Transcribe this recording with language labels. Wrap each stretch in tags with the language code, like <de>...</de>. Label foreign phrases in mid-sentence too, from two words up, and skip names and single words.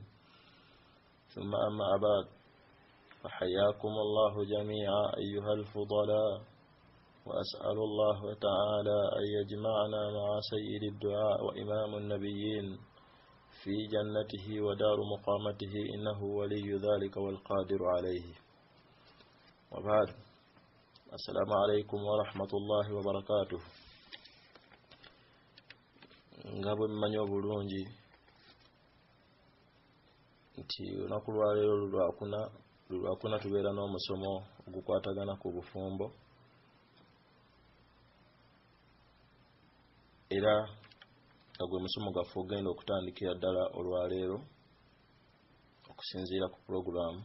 <ar>ثم أما بعد، فحياكم الله جميعا أيها الفضلاء، وأسأل الله تعالى أن يجمعنا مع سيد الدعاء وإمام النبيين في جنته ودار مقامته، إنه ولي ذلك والقادر عليه. وبعد، السلام عليكم ورحمة الله وبركاته.</ar> <lg>ngabwe mmanyo bulungi nti olunaku lwaleero lulwakuna tubeera n'omusomo ogukwatagana ku bufumbo, era nga gwe musomo gwaffe ogenda okutandikira ddala olwaleero okusinziira ku puroguramu.</lg>